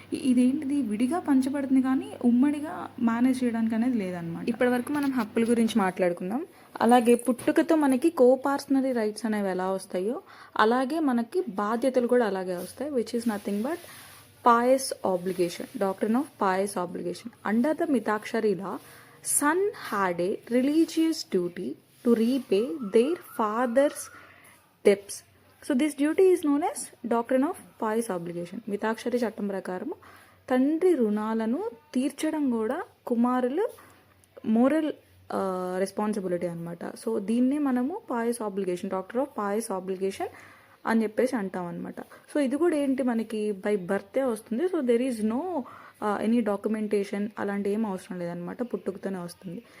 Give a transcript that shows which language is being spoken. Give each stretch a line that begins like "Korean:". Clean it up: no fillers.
Telugu: ఇదేంటిది, విడిగా పంచబడుతుంది కానీ ఉమ్మడిగా మేనేజ్ చేయడానికి అనేది లేదనమాట. ఇప్పటి వరకు మనం హక్కుల గురించి మాట్లాడుకుందాం. అలాగే పుట్టుకతో మనకి కోపార్సనరీ రైట్స్ అనేవి ఎలా వస్తాయో అలాగే మనకి బాధ్యతలు కూడా అలాగే వస్తాయి,
English: Which is nothing but pious obligation. Doctrine of pious obligation. Under the Mitakshari law, son had a religious duty to repay their father's debts. So this duty is known as doctrine of pious obligation.
Telugu: మితాక్షరి చట్టం ప్రకారం తండ్రి రుణాలను తీర్చడం కూడా కుమారులు moral responsibility అనమాట. So దీన్నే మనము pious obligation, doctor of pious obligation అని చెప్పేసి అంటాం అనమాట. సో ఇది కూడా ఏంటి, మనకి బై బర్తే వస్తుంది.
English: so there is no any documentation
Telugu: అలాంటి ఏం అవసరం లేదనమాట, పుట్టుకతోనే వస్తుంది.